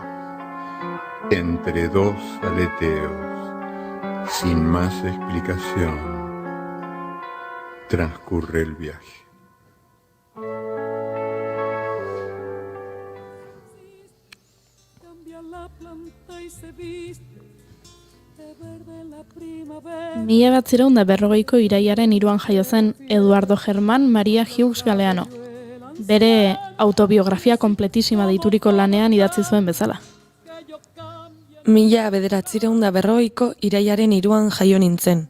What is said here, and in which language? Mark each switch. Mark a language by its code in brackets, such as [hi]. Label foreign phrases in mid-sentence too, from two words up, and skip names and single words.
[es] Entre dos aleteos, sin más explicación, transcurre el viaje. Cambia la planta y se viste de verde la primavera. [eu] 1940ko iraiaren 3 jaio zen Eduardo Germán María Hughes Galeano. Bere autobiografia kompletísima deituriko lanean idatzi zuen bezala. 1940ko iraiaren 3 jaio nintzen.